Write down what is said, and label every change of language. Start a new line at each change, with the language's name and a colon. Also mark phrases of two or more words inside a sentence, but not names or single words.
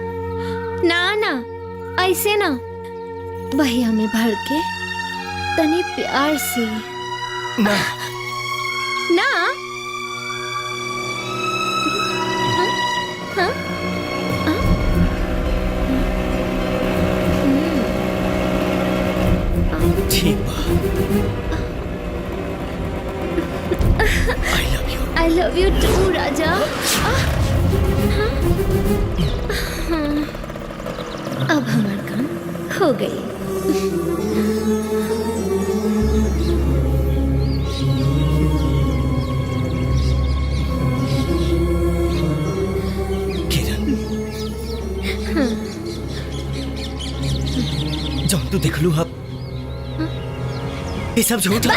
Bhojpuri: ना ना, ऐसे ना, भैया में भर के तनी प्यार से। ना ना हाँ? हाँ? ठीक बा।
English: I love you too,
Bhojpuri: राजा। अब हमारा काम हो गई। जो तू देख लू अब ये सब झूठ है।